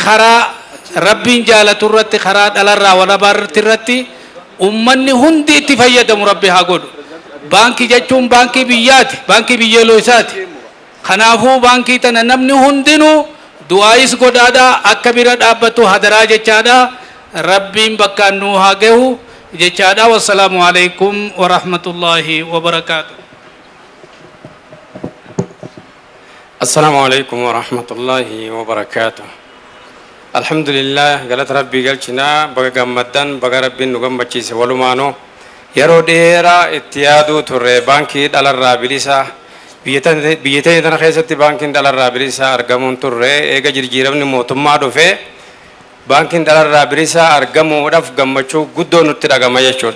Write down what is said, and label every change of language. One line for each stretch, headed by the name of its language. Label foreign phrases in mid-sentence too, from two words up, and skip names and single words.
Oromo: karaa rabbiin jaalatu irratti karaa dhalarraa walabaa irratti ummanni hundi itti fayyadamu rabbi haa godhu baankii jechuun baankii biyyaati baankii biyyeeloo isaati kanaafuu baankii tana namni hundinuu du'aayis godhaadha akka bira dhaabbatu hadaraa jechaadha rabbiin bakkaan nu haa gahu jechaadha
Arabic: والسلام عليكم ورحمة الله وبركاته. السلام عليكم ورحمة الله وبركاته.
Oromo: Alhamdulillah galat rabbi galchina baga gammaddan baga rabbiin nu gammachiise walumaano yeroo dheeraa itti yaaduu turre baankii dhalarraa bilisa biyya tana keessatti baankiin dhalarraa bilisa argamuun turre eega jijjiiramni mootummaa dhufe baankiin dhalarraa bilisa argamuudhaaf gammachuu guddoo nutti dhagama jechuudha.